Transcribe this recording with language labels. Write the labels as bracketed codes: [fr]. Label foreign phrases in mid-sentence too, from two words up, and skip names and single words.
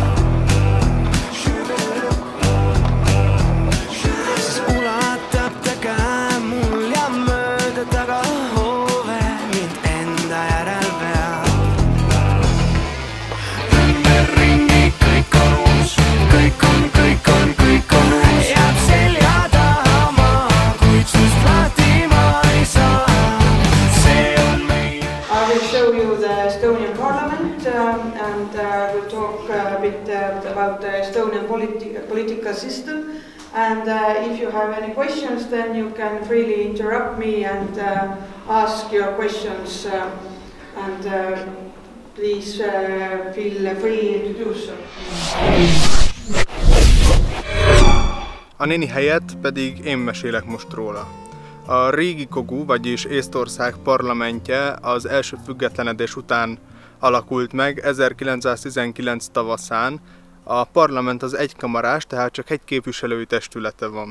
[et] Siis ulatab ta käe mul ja mööda taga hoove mind enda järel veab. Ümberringi kõik on uus, kõik on uus. Jääb selja taha maha, kuid sust lahti ma ei saa. See on meie. [en] I will show you the Estonian Parliament and we'll talk a bit about the Estonian political system. And if you have any questions, then you can freely interrupt me and ask your questions. Please feel free to do so. [hu] A néni helyett pedig én mesélek most róla. A Riigikogu, vagyis Észtország parlamentje az első függetlenedés után alakult meg 1919 tavaszán. A parlament az egykamarás, tehát csak egy képviselői testülete van.